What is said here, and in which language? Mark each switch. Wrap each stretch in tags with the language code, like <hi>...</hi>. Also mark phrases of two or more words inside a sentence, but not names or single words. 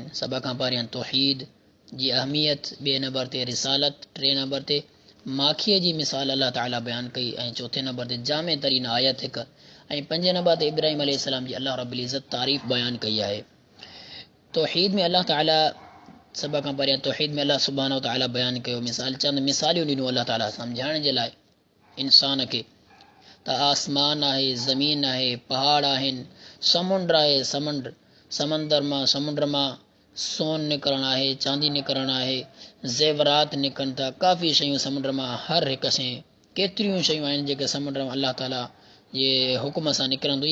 <sd>सभ खां पहिरियां तौहीद जी अहमियत, ॿिए नंबर ते रिसालत, 3 नंबर ते माखीअ जी मिसाल अल्लाह ताला बयानु कई, ऐं चौथे नंबर ते जामे तरीन आयत हिकु, ऐं 5 नंबर ते इब्राहिम अलैहिस्सलाम जी अल्लाह रब्बुल इज़्ज़त तारीफ़ बयानु कई आहे। तौहीद में अल्लाह ताला सभ खां पहिरियां तौहीद में अल्लाह सुब्हानहु व तआला बयानु कयो, मिसाल चंद मिसालियूं ॾिनो अल्लाह ताला सम्झाइण जे लाइ इंसान खे त आसमान आहे, ज़मीन आहे, पहाड़ आहिनि, समुंड आहे, समुंड मां सोन निकिरणु आहे, चांदी निकिरणु आहे, ज़ेवरात निकिरनि था, काफ़ी शयूं समुंड मां, हर हिकु शइ, केतिरियूं शयूं आहिनि जेके समुंड मां अल्लाह ताला जे हुकुम सां निकिरनि थियूं।</sd>